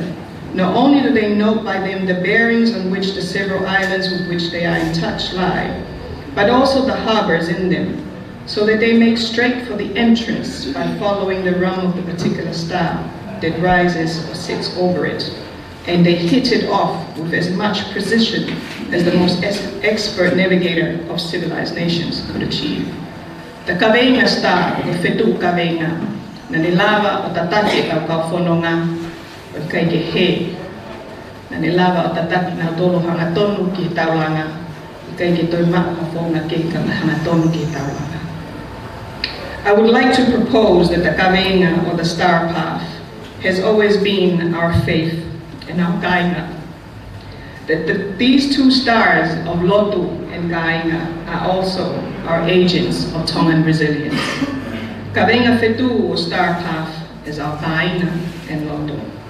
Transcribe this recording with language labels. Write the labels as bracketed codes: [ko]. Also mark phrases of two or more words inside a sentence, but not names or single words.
[en] Not only do they note by them the bearings on which the several islands with which they are in touch lie, but also the harbors in them, so that they make straight for the entrance by following the rum of the particular star that rises or sits over it. And they hit it off with as much precision as the most expert navigator of civilized nations could achieve. The kawenga star, the [to] fetu kawenga, na nilawa o tatake au kaufononga, o kaike he, na nilawa o tatake na tolo hanga tonu ki taulanga, o kaike toi maa hafonga ke ka hanga tonu ki taulanga. [en] I would like to propose that the kawenga, or the star path, has always been our faith and our kainga. That these two stars of Latu and kainga are also our agents of Tongan resilience. [to] Kawenga fetu, [en] or star path, is our kainga and Latu.